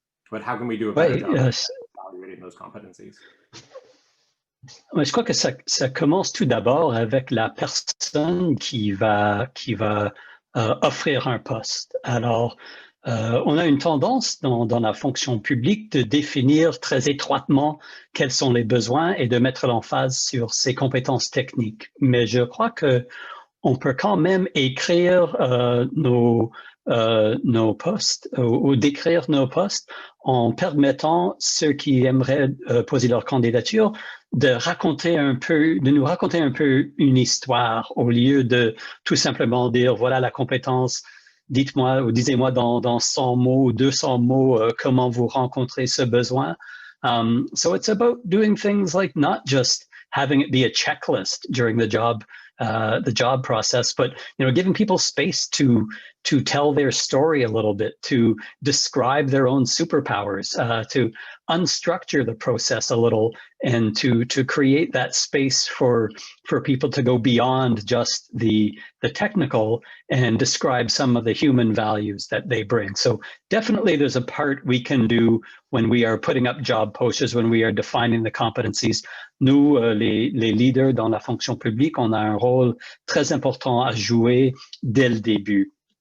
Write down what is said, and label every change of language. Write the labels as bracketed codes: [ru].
[en] But how can we do a better job of evaluating those competencies? [fr] Je crois que ça commence tout d'abord avec la personne qui va offrir un poste. Alors, on a une tendance dans la fonction publique de définir très étroitement quels sont les besoins et de mettre l'emphase sur ses compétences techniques. Mais je crois que on peut quand même écrire nos postes ou décrire nos postes en permettant ceux qui aimeraient poser leur candidature de nous raconter un peu une histoire au lieu de tout simplement dire voilà la compétence, dites-moi ou disez-moi dans 100 mots ou 200 mots comment vous rencontrez ce besoin. [en] So it's about doing things like not just having it be a checklist during the job process, but giving people space to tell their story a little bit, to describe their own superpowers, to unstructure the process a little, and to create that space for people to go beyond just the technical and describe some of the human values that they bring. So definitely there's a part we can do when we are putting up job posters, when we are defining the competencies. [fr] Nous, les leaders dans la fonction publique, on a un rôle très important à jouer dès le début.